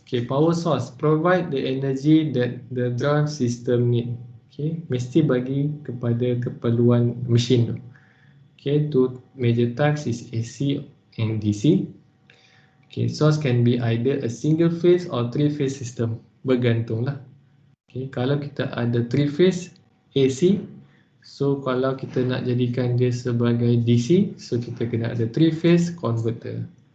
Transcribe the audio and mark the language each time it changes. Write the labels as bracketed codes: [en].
[en] Okay, power source provide the energy that the drive system need. [ms] Okay, mesti bagi kepada keperluan mesin tu. [en] Okay, two major types is AC and DC. Okay, source can be either a single phase or 3-phase system. [ms] Bergantunglah. Okay, kalau kita ada 3-phase AC, so kalau kita nak jadikan dia sebagai DC, so kita kena ada 3-phase converter.